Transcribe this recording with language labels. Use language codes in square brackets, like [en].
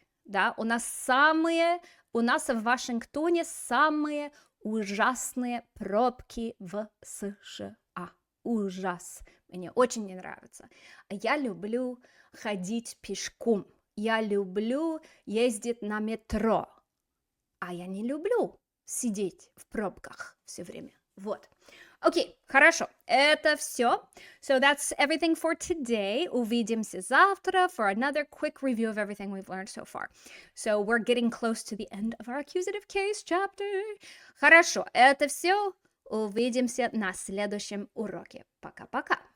[ru] Да, у нас в Вашингтоне самые ужасные пробки в США. Ужас. Мне очень не нравится. Я люблю ходить пешком. Я люблю ездить на метро. А я не люблю сидеть в пробках все время. Вот. Окей, хорошо. Это все. [en] So that's everything for today. [ru] Увидимся завтра [en] for another quick review of everything we've learned so far. So we're getting close to the end of our accusative case chapter. [ru] Хорошо, это все. Увидимся на следующем уроке. Пока-пока.